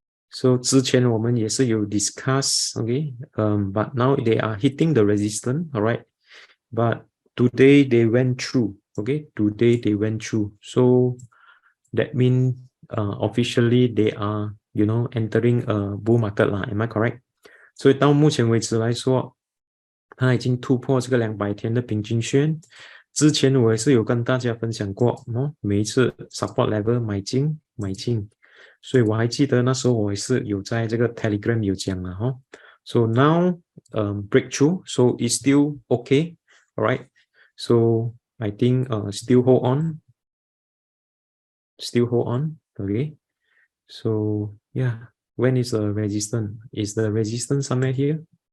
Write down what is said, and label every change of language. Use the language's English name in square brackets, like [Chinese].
[English] So [Chinese] 之前我们也是有 [English] discuss, okay, but now they are hitting the resistance, all right. But today they went through, okay. Today they went through. So that means officially they are, you know, entering a bull market lah. Am I correct? [Chinese] 所以到目前为止来说，它已经突破这个200天的平均线。之前我也是有跟大家分享过，每一次 [English] support level [Chinese] 买进。所以我还记得那时候我也是有在这个 Telegram 有讲了哈。 [English] So now, breakthrough, so it's still okay, all right. So I think still hold on, okay. So yeah, when is the resistance? Is the resistance somewhere here?